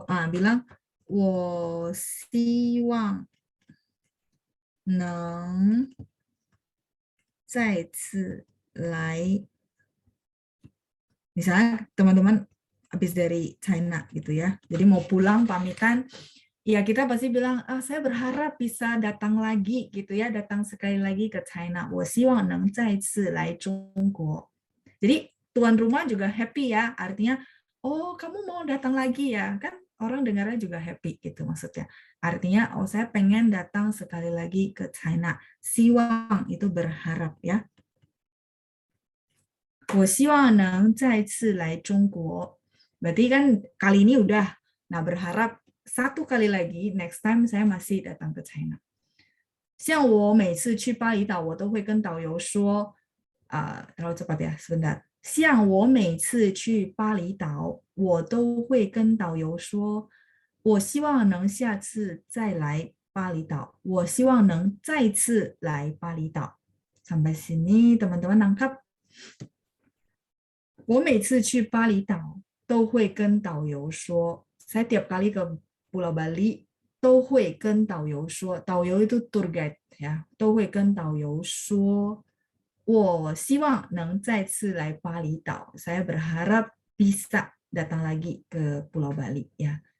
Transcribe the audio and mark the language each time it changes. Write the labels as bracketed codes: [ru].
[id] Bilang [zh] 我希望能再次来. [id] Misalnya teman-teman habis dari China gitu ya, jadi mau pulang pamitan, ya kita pasti bilang saya berharap bisa datang lagi gitu ya, datang sekali lagi ke China. [zh] 我希望能再次来中国. [id] Jadi tuan rumah juga happy ya, artinya oh kamu mau datang lagi ya, kan orang dengarnya juga happy gitu maksudnya. Artinya oh saya pengen datang sekali lagi ke China. 希望 itu berharap ya. [zh] 我希望能再次来中国. [id] Berarti kan kali ini udah. Nah berharap satu kali lagi next time saya masih datang ke China. [zh] 像我每次去巴厘岛我都会跟导游说 [id] terlalu cepat ya, sebentar. [zh] 像我每次去巴厘岛我都会跟导游说我希望能下次再来巴厘岛，我希望能再次来巴厘岛. [id] Sampai sini teman-teman nangkap? [zh] 我每次去巴厘岛都会跟导游说, [id] saya tiap kali ke Pulau Bali [zh] 都会跟导游说, 导游 [id] itu tour guide ya, [zh] 都会跟导游说我希望能再次来巴厘岛. [id] Saya berharap bisa datang lagi ke Pulau Bali ya.